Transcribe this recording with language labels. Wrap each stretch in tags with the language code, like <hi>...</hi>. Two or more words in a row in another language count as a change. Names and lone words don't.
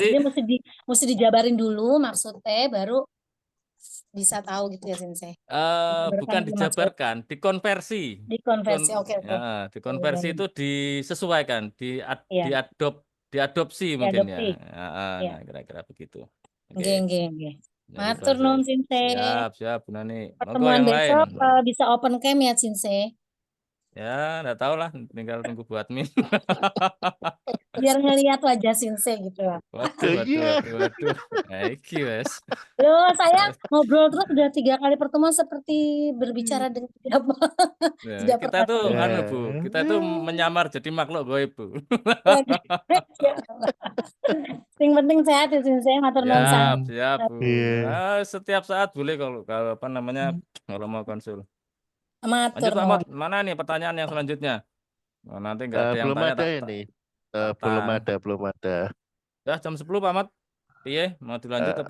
<id>Jadi mesti dijabarin dulu maksudnya baru bisa tahu gitu ya Sensei. Dijabarkan bukan dulu maksud. dijabarkan, dikonversi. Dikonversi. Oke, oke. Dikonversi itu disesuaikan, Iya, diadopsi mungkin ya. diadopsi. Iya. Nah, kira-kira begitu. Oke.</id> <jv>Nggih, nggih, nggih.</jv> <id>Jadi</id> <jv>Matur</jv> <id>bahasa</id> <jv>nuwun Sensei.</jv> <id>siap, siap Bu Nani. Monggo Pertemuan yang lain. besok bisa open cam ya Sensei. Ya, enggak tahu lah, tinggal tunggu Bu admin. Biar ngelihat wajah Sensei gitu. Waduh, waduh, Iya.</id> <jv>waduh, waduh. Nah, iki wes.</jv> <id>Loh, saya ngobrol terus sudah 3 kali pertemuan seperti berbicara dengan Ya, tidak kita pernah tuh terlihat. anu Bu, kita tuh menyamar jadi makhluk gaib Bu. Waduh. Yang penting sehat ya Sensei.</id> <jv>Matur nuwun</jv> <id>Siap, sangat. siap Bu. Iya. Setiap saat boleh kalau kalau apa namanya kalau mau konsul. Lanjut</id> <jv>Matur</jv> <id>Pak Mot,</id> <jv>nuwun.</jv> <id>mana nih pertanyaan yang selanjutnya? Oh, nanti nggak ada yang Belum tanya ada tak tak ini. tak Belum tak. ada, belum ada. Dah jam 10 Pak Mot. Iya, mau dilanjut apa</id>